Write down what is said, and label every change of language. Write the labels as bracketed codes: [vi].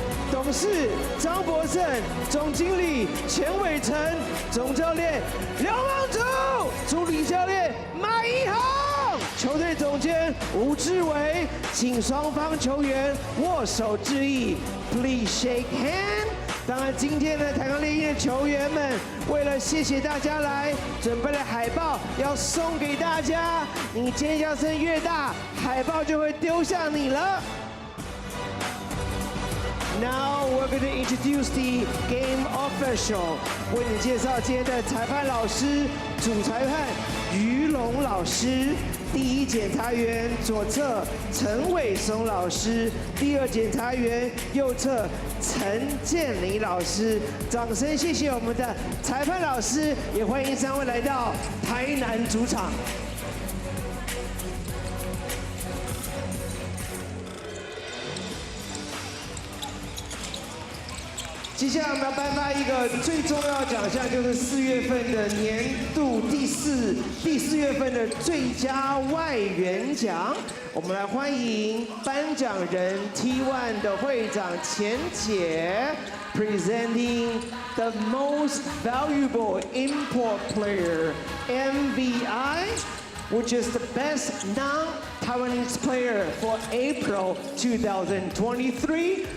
[zh] 董事张博胜，总经理钱伟成，总教练刘梦竹，助理教练马一航，球队总监吴志伟，请双方球员握手致意 ， [en] Please shake hand。 [zh] 当然，今天的台港猎鹰的球员们，为了谢谢大家来，准备了海报要送给大家。你尖叫声越大，海报就会丢向你了。 [en] Now we're going to introduce the game official。 [zh] 为你介绍今天的裁判老师，主裁判于龙老师。第一检察员左侧陈伟松老师，第二检察员右侧陈建林老师。掌声谢谢我们的裁判老师，也欢迎3位来到台南主场。接下来我们要颁发一个最重要的奖项，就是4月份的年度第4月份的最佳外援奖。我们来欢迎颁奖人 T1 的会长钱姐 [en] ，presenting the most valuable import player (MVI)，which is the best non-Taiwanese player for April 2023.